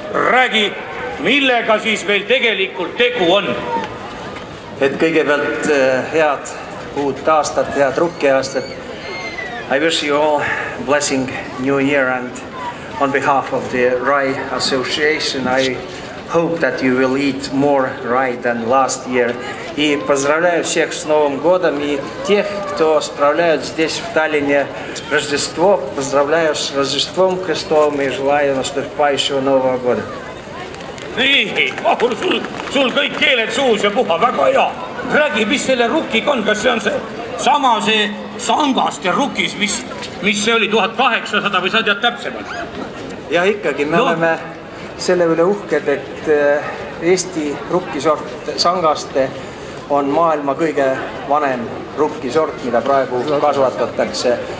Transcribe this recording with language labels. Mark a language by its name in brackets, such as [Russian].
[Estonian] Räägi, millega siis meil tegelikult tegu on? Et kõigepealt head uut aastat, head rukkiaastat. [English] I wish you all blessing new year, and on behalf of the Rye Association, I hope that you will eat more rye than last year. [Russian] И поздравляю всех с Новым годом, и тех, кто справляют здесь, в Таллине, Рождество, поздравляю с Рождеством Христовым и желаю наступающего Нового года. [Estonian] Nii, Vahur, sul kõik keeled suus ja puha, väga hea. Räägi, mis selle rukkiga on, kas see on sama see Sangaste rukis, mis see oli 1800 või sa tead täpsemalt? Ja ikkagi me oleme selle üle uhked, et Eesti rukkisort Sangaste on maailma kõige vanem rukkisort, mida praegu kasvatatakse.